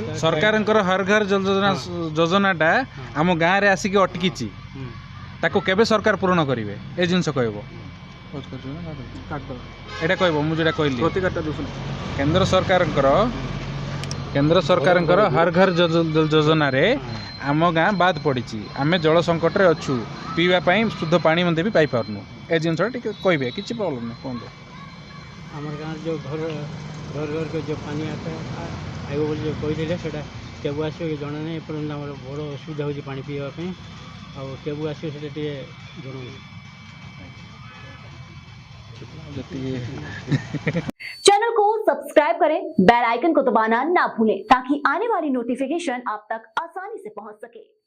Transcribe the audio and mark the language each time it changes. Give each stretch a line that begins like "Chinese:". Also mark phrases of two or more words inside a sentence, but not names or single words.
Odia: ସରକାରଙ୍କର ହର ଘର ଯୋଜନାଟା ଆମ ଗାଁରେ ଆସିକି ଅଟକିଛି ତାକୁ କେବେ ସରକାର ପୂରଣ କରିବେ ଏ ଜିନିଷ କହିବ ଏଇଟା କହିବ ମୁଁ ଯେଉଁଟା କହିଲି କେନ୍ଦ୍ର ସରକାରଙ୍କର ହର ଘର ଯୋଜନାରେ ଆମ ଗାଁ ବାଦ ପଡ଼ିଛି ଆମେ ଜଳ ସଙ୍କଟରେ ଅଛୁ ପିଇବା ପାଇଁ ଶୁଦ୍ଧ ପାଣି ମଧ୍ୟ ବି ପାଇପାରୁନୁ ଏ ଜିନିଷଟା ଟିକେ କହିବେ କିଛି ପ୍ରୋବ୍ଲେମ୍ ନାହିଁ କୁହନ୍ତୁ। ଆମର ଗାଁରେ ଯେଉଁ ଘର ଘରକୁ ଯେଉଁ ପାଣି ଆଇବ ବୋଲି ଯେଉଁ କହିଥିଲେ ସେଇଟା କେବେ ଆସିବ କି ଜଣା ନାହିଁ। ଏପର୍ଯ୍ୟନ୍ତ ଆମର ବଡ଼ ଅସୁବିଧା ହେଉଛି ପାଣି ପିଇବା ପାଇଁ ଆଉ କେବେ ଆସିବ ସେଇଟା ଟିକେ ଜଣାଉଛି।
Hindi: चैनल को सब्सक्राइब करें, बेल आइकन को दबाना ना भूलें ताकि आने वाली नोटिफिकेशन आप तक आसानी से पहुंच सके।